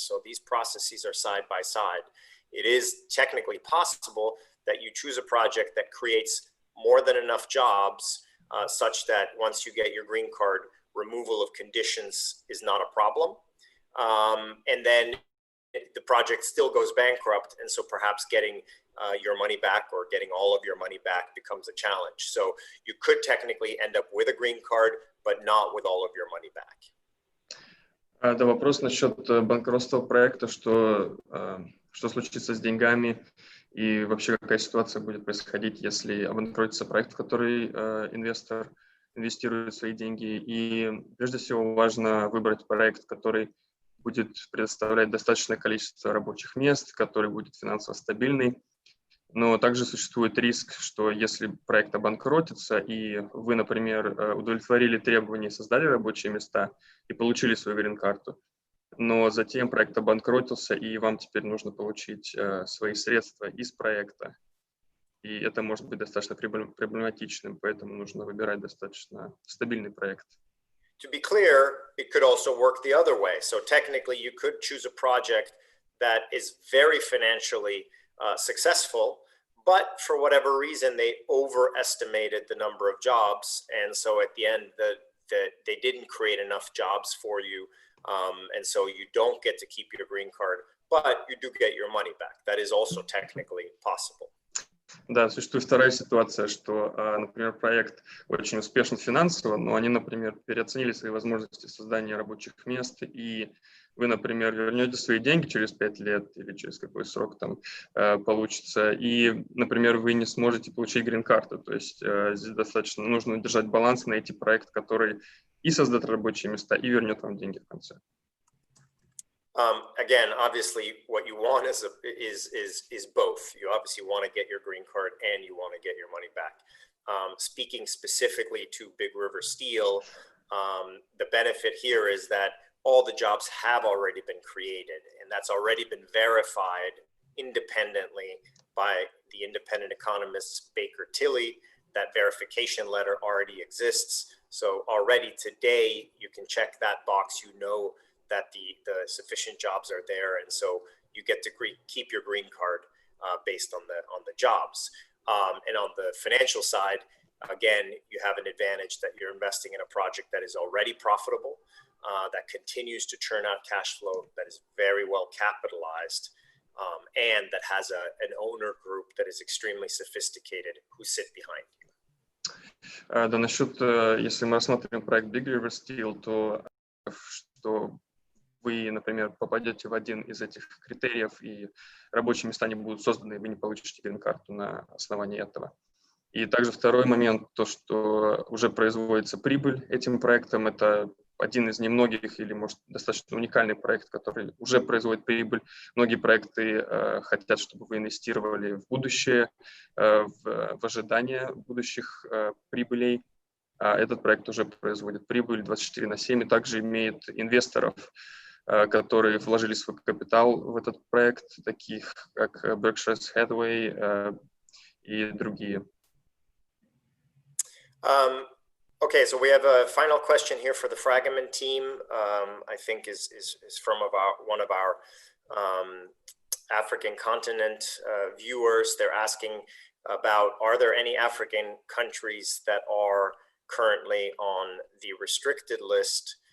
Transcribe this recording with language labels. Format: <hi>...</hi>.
<en>So these processes are side by side. It is technically possible that you choose a project that creates more than enough jobs such that once you get your green card, removal of conditions is not a problem. And then the project still goes bankrupt, and so perhaps getting your money back or getting all of your money back becomes a challenge. So you could technically end up with a green card, but not with all of your money back.</en> <ru>Да, вопрос насчет банкротства проекта, что случится с деньгами и вообще какая ситуация будет происходить, если обанкротится проект, в который инвестор инвестирует свои деньги. И прежде всего важно выбрать проект, который будет предоставлять достаточное количество рабочих мест, который будет финансово стабильный. Но также существует риск, что если проект обанкротится, и вы, например, удовлетворили требования, создали рабочие места и получили свою грин-карту, но затем проект обанкротился, и вам теперь нужно получить свои средства из проекта. И это может быть достаточно проблематичным, поэтому нужно выбирать достаточно стабильный проект.</ru> <en>To be clear, it could also work the other way. So technically, you could choose a project that is very financially successful, but for whatever reason, they overestimated the number of jobs. And so at the end, they didn't create enough jobs for you. And so you don't get to keep your green card, but you do get your money back. That is also technically possible.</en> <ru>Да, существует вторая ситуация, что, например, проект очень успешен финансово, но они, например, переоценили свои возможности создания рабочих мест, и вы, например, вернете свои деньги через 5 лет или через какой срок там получится, и, например, вы не сможете получить грин-карту. То есть здесь достаточно нужно держать баланс, найти проект, который и создаст рабочие места, и вернет вам деньги в конце.</ru> <en>Again, obviously, what you want is both. You obviously want to get your green card and you want to get your money back. Speaking specifically to Big River Steel, the benefit here is that all the jobs have already been created, and that's already been verified independently by the independent economists Baker Tilly. That verification letter already exists. So already today, you can check that box. You know that the sufficient jobs are there, and so you get to keep your green card based on the jobs. And on the financial side, again, you have an advantage that you're investing in a project that is already profitable, that continues to churn out cash flow, that is very well capitalized, and that has an owner group that is extremely sophisticated who sit behind you.</en> <ru>Да, насчет, если мы рассматриваем проект Big River Steel, то что вы, например, попадете в один из этих критериев, и рабочие места не будут созданы, и вы не получите грин-карту на основании этого. И также второй момент, то, что уже производится прибыль этим проектом, это один из немногих или, может, достаточно уникальный проект, который уже производит прибыль. Многие проекты хотят, чтобы вы инвестировали в будущее, в ожидание будущих прибылей. А этот проект уже производит прибыль 24/7 и также имеет инвесторов, которые вложили свой капитал в этот проект, таких как Berkshire Hathaway и другие.</ru> <en>Okay, so we have a final question here for the Fragomen team. I think is from one of our African continent viewers. They're asking about, are there any African countries that are currently on the restricted list?</en>